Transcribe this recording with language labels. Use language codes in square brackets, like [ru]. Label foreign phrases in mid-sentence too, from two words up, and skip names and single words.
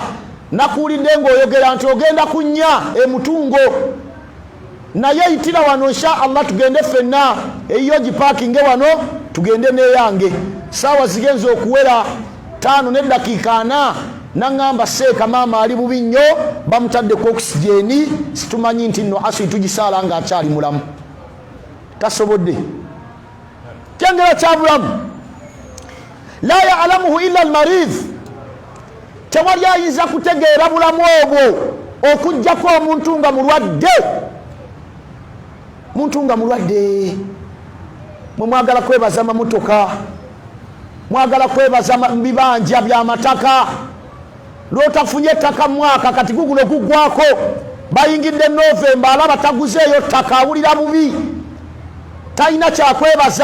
[lg] Nakuwulidde ng'oyogera nti ogenda kunnya emutungo, naye yitira wano [ar] إن شاء الله [lg] tugende ffenna eyo gipaakinge wano tugende n'eyange. Saawa zigenza okuwera 5 n'eddakiika 4 naŋŋamba seeka maama ali bubi nnyo bamutaddeko okusijeni, situmanyi nti nno asiri tugisaala ng'akyali mulamu. Tasobodde kyengera kya bulamu. [ar] لا يعلمه إلا المريض, [lg] tewali ayinza kutegeera bulamu obwo okujjako omuntu nga mulwadde. Muntu nga mulwadde mwe mwagala kwebaza mamotoka, mwagala kwebaza bibanja by'amataka, lwotafunye ettaka mwaka kati gugulo guggwako, bayingidde Novemba alaba taguzeeyo ttaka, awulira bubi, talina kyakwebaza.